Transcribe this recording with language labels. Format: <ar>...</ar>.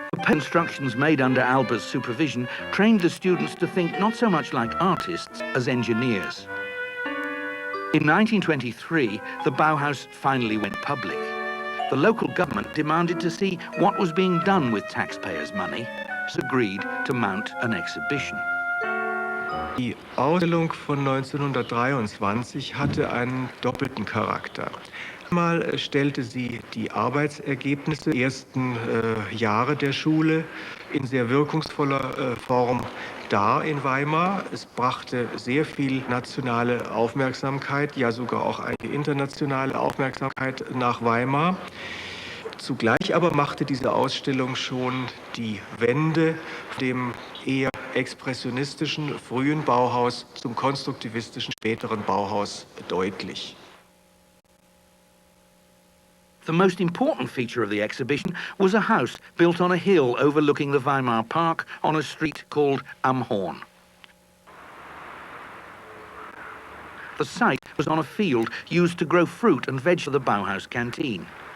<en>Instructions made under Albers' supervision trained the students to think not so much like artists as engineers. In 1923, the Bauhaus finally went public. The local government demanded to see what was being done with taxpayers' money, so agreed to mount an exhibition.</en> <de>Die Ausstellung von 1923 hatte einen doppelten Charakter. Einmal stellte sie die Arbeitsergebnisse der ersten Jahre der Schule in sehr wirkungsvoller Form dar in Weimar. Es brachte sehr viel nationale Aufmerksamkeit, ja sogar auch eine internationale Aufmerksamkeit nach Weimar. Zugleich aber machte diese Ausstellung schon die Wende von dem eher expressionistischen frühen Bauhaus zum konstruktivistischen späteren Bauhaus deutlich.</de> <en>The most important feature of the exhibition was a house built on a hill overlooking the Weimar Park on a street called Am Horn. The site was on a field used to grow fruit and veg for the Bauhaus canteen.</en>